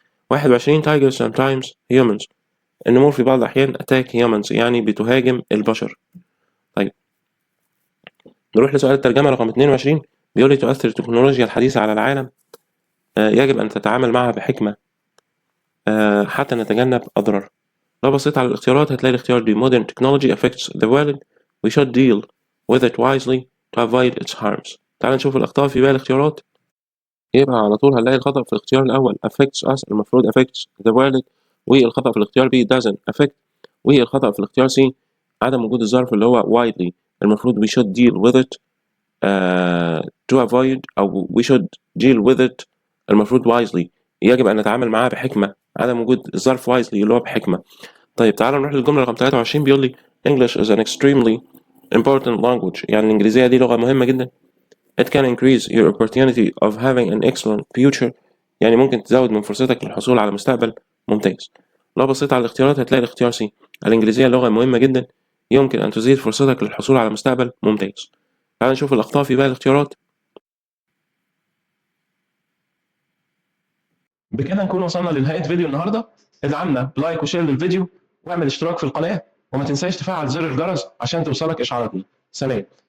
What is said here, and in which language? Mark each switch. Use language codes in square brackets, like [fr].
[ar] 21 [en] tigers sometimes humans [ar] النمور في بعض الأحيان [en] attack humans [ar] يعني بتهاجم البشر. طيب نروح لسؤال الترجمة رقم 22 بيقول لي تؤثر التكنولوجيا الحديثة على العالم يجب أن تتعامل معها بحكمة حتى نتجنب أضرار. لو بصيت على الاختيارات هتلاقي الاختيار دي [en] modern technology affects the world we should deal with it wisely to avoid its harms. [ar] تعال نشوف الأخطاء في باقي الاختيارات. يبقى على طول هنلاقي الخطأ في الاختيار الأول [en] affects us [ar] المفروض [en] affects the wallet، [ar] والخطأ في الاختيار B [en] doesn't affect، [ar] والخطأ في الاختيار C عدم وجود الظرف اللي هو widely المفروض [en] we should deal with it to avoid [ar] أو [en] we should deal with it [ar] المفروض wisely يجب أن نتعامل معاه بحكمة، عدم وجود الظرف wisely اللي هو بحكمة. طيب تعال نروح للجملة رقم 23 بيقول لي [en] English is an extremely important language، [ar] يعني الإنجليزية دي لغة مهمة جدا. [en] It can increase your opportunity of having an excellent future، [ar] يعني ممكن تزود من فرصتك للحصول على مستقبل ممتاز. لو بصيت على الاختيارات هتلاقي الاختيار C الإنجليزية لغة مهمة جدا يمكن أن تزيد فرصتك للحصول على مستقبل ممتاز. تعال نشوف الأخطاء في باقي الاختيارات. بكده نكون وصلنا لنهاية فيديو النهاردة. ادعمنا بلايك وشير للفيديو واعمل اشتراك في القناة، وما تنساش تفعل زر الجرس عشان توصلك إشعاراتنا. سلام.